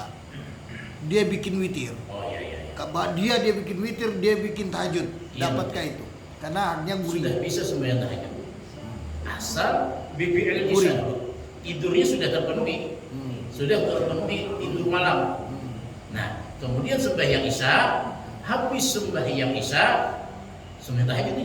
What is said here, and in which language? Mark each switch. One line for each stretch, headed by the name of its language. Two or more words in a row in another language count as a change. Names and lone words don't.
Indonesian: Dia bikin witir. Dia bikin witir, dia bikin tahajud. Dapatkah itu? Karena hanya gurih. Sudah bisa sembahyang tahajud. Asal BPL isya tidurnya sudah terpenuhi. Sudah terpenuhi tidur malam. Nah, kemudian sembahyang isya, habis sembahyang isya sembahyang tahajudnya